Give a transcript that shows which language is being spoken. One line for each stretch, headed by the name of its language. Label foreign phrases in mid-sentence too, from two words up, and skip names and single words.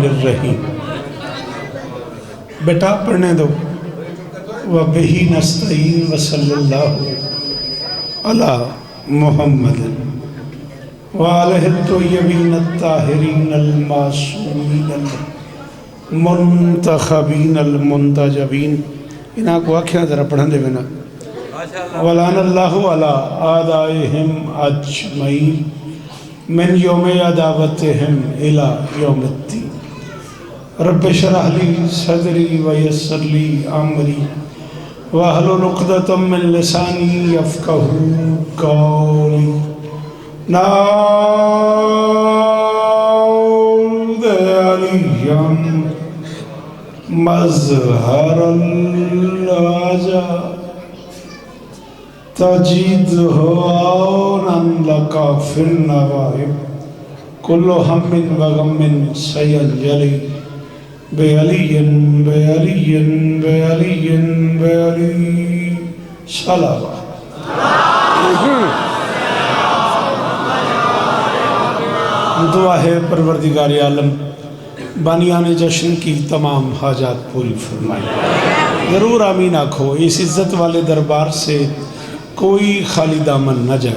Urdu: الرحیم۔ بیٹا پڑھنے دو۔
Arabic: وَبِهِ نَسْتَعِينُ وَصَلَّى اللَّهُ عَلَى مُحَمَّدٍ وَآلِهِ الطَّيِّبِينَ الطَّاهِرِينَ الْمَعْصُومِينَ الْمُنْتَخَبِينَ الْمُنْتَجَبِينَ۔
Punjabi: انہاں کو آکھیاں ذرا پڑھن دے بنا۔
Arabic: وَلَعَنَ اللَّهُ عَلَىٰ آدَائِهِمْ أَجْمَعِينَ من یوم عداوتہم الى یوم الدین۔ رب اشرح لی صدری ویسر لی امری واحلل عقدۃ من لسانی یفقہوا قولی۔ نعوذ علیا مظہر العجا تجدہ عونا لکا فی النوائب کل ہم و غم سینجلی بعلی بعلی بعلی بعلی صلوات۔
Urdu: دعا ہے پروردگار عالم بانیان جشن کی تمام حاجات پوری فرمائے۔
Punjabi: ضرور آمین آکھو۔
Urdu: اس عزت والے دربار سے کوئی خالی دامن نہ جائے۔